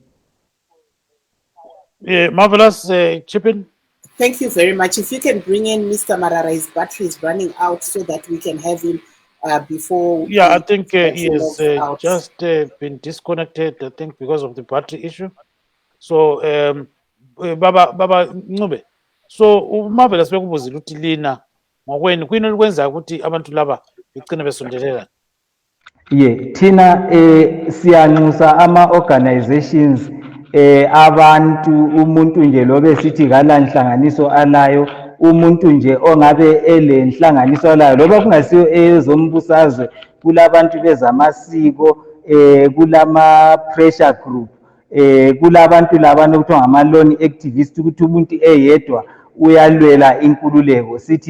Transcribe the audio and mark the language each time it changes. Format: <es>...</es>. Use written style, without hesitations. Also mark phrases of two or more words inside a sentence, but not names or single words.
<en>Marvelous, chip in. Thank you very much. If you can bring in Mr. Marara, his battery is running out so that we can have him before. Yeah, I think he has logs out. just been disconnected, I think, because of the battery issue. So,</en> <nd>Baba Ncube, so Marvelous bekubuzile ukuthi lina ngokweni kuyini okwenza ukuthi abantu laba begcine besondelelana. Yeah, thina siyanxusa ama-organizations abantu umuntu nje lobe sithi kalanhlanganiso alayo umuntu nje ongabe ele nhlanganiso alayo loba kungasiyo ezombusazwe kulabantu bezamasiko kulama</nd> <en>pressure group</en> <nd>kulabantu labana okuthiwa ngama-</nd> <en>lone activist</en> <nd>ukuthi umuntu eyedwa uyalwela inkululeko sithi</nd>